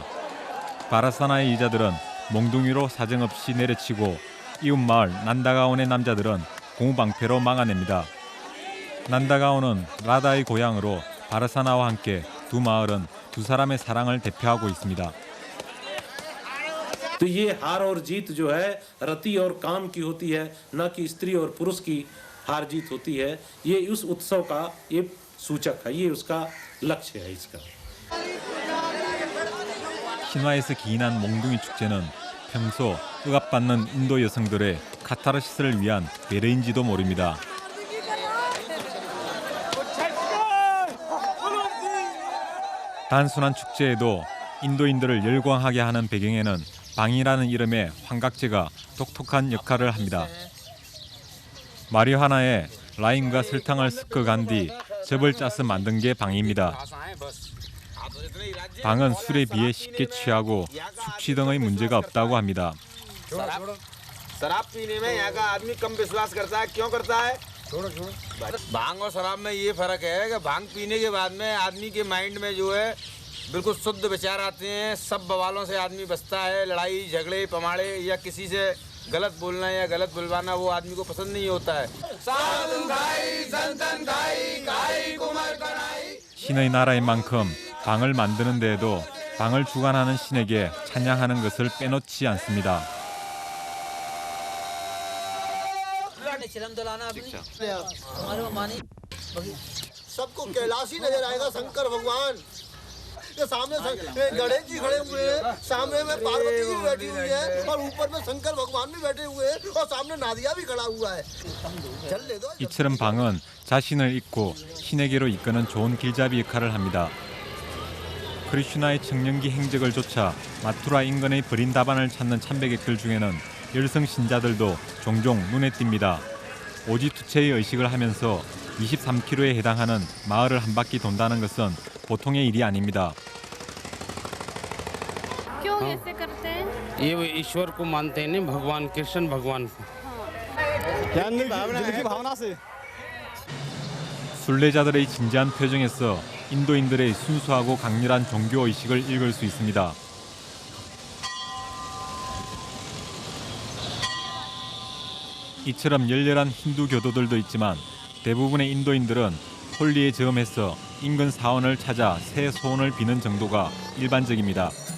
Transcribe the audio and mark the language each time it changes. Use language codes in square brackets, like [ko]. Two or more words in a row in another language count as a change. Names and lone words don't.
[ko] 바라사나의 여자들은 몽둥이로 사정없이 내려치고 이웃 마을 난다가온의 남자들은 고무방패로 막아냅니다. 난다가온은 라다의 고향으로 바라사나와 함께 두 마을은 두 사람의 사랑을 대표하고 있습니다. [hi] तो ये हार और जीत जो है रति और काम की होती है, न कि स्त्री और पुरुष की हार जीत होती है। ये उस उत्सव का ये सूचक है, ये उसका लक्ष्य है इसका। [ko] 신화에서 기인한 몽둥이 축제는 평소 억압받는 인도 여성들의 카타르시스를 위한 배려인지도 모릅니다. 단순한 축제에도 인도인들을 열광하게 하는 배경에는 방이라는 이름의 환각제가 독특한 역할을 합니다. 마리화나에 라임과 설탕을 섞어간 뒤 즙을 짜서 만든 게 방입니다. 방은 술에 비해 쉽게 취하고 숙취 등의 문제가 없다고 합니다. [hi] शराब पीने में यहाँ का आदमी कम विश्वास करता है, क्यों करता है? भांग और शराब में ये फर्क है कि भांग पीने के बाद में आदमी के माइंड में जो है बिल्कुल शुद्ध विचार आते हैं, सब बवालों से आदमी बचता है, लड़ाई झगड़े पमाड़े या किसी से गलत बोलना या गलत बुलवाना वो आदमी को पसंद नहीं होता है। [ko] 신의 나라인 만큼 방을 만드는 데에도 방을 주관하는 신에게 찬양하는 것을 빼놓지 않습니다. [hi] सबको कैलाश ही नजर आएगा शंकर भगवान के सामने गणेश जी खड़े हुए हैं, सामने में पार्वती जी बैठी हुई है और ऊपर में शंकर भगवान भी बैठे हुए हैं और सामने नादिया भी खड़ा हुआ है। चल ले दो। [ko] 이처럼 방은 자신을 잊고 신에게로 이끄는 좋은 길잡이 역할을 합니다. 크리슈나의 청년기 행적을 쫓아 마투라 인근의 버린 다반을 찾는 참배객들 중에는 열성 신자들도 종종 눈에 띕니다. 오지투체의 의식을 하면서 23km에 해당하는 마을을 한 바퀴 돈다는 것은 보통의 일이 아닙니다. [hi] क्यों ऐसे करते हैं? ये वो ईश्वर को मानते हैं, नहीं भगवान कृष्ण भगवान को। [ko] 순례자들의 진지한 표정에서 인도인들의 순수하고 강렬한 종교 의식을 읽을 수 있습니다. 이처럼 열렬한 힌두 교도들도 있지만 대부분의 인도인들은 홀리의 즈음에서 인근 사원을 찾아 새 소원을 비는 정도가 일반적입니다.